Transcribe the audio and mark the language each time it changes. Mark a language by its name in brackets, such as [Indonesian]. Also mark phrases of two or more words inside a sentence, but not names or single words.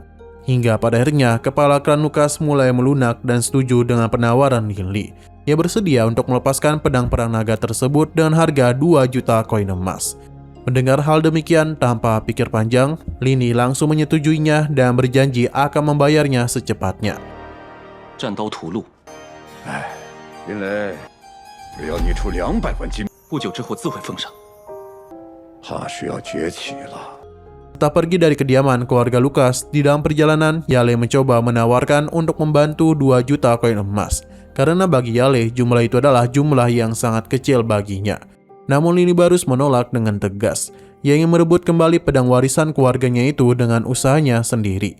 [Indonesian] Hingga pada akhirnya kepala klan Lukas mulai melunak dan setuju dengan penawaran Lini. Ia bersedia untuk melepaskan pedang perang naga tersebut dengan harga 2 juta koin emas. Mendengar hal demikian tanpa pikir panjang, Lini langsung menyetujuinya dan berjanji akan membayarnya secepatnya. [Chinese] 战刀屠戮，林雷，只要你出200万金，不久之后自会奉上。怕是要崛起了。 [Indonesian] Tak pergi dari kediaman keluarga Lukas, di dalam perjalanan, Yale mencoba menawarkan untuk membantu 2 juta koin emas. Karena bagi Yale, jumlah itu adalah jumlah yang sangat kecil baginya. Namun Lini Barus menolak dengan tegas. Ia ingin merebut kembali pedang warisan keluarganya itu dengan usahanya sendiri.